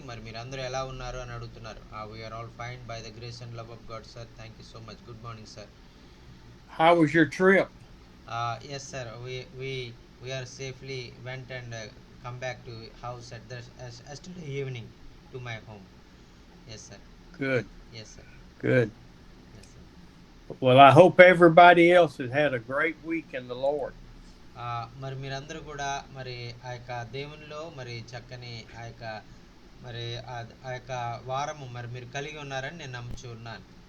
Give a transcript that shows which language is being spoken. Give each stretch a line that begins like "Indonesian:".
Telugu: మరి మీరందరూ ఎలా ఉన్నారు అని అడుగుతున్నారు.
English: We are all fine by the grace and love of God sir. Thank you so much. Good morning sir. How was your trip? Yes sir, we are safely went and come back to house at the yesterday evening to my home. Yes sir. Good, yes sir. good. Yes sir. Well, I hope everybody else has had a great week in the Lord.
Telugu: మరి మీరందరూ కూడా మరి ఆ యొక్క దేవునిలో మరి చక్కని ఆ యొక్క మరి ఆ యొక్క వారము మరి మీరు కలిగి ఉన్నారని నేను నమ్ముచూ ఉన్నాను.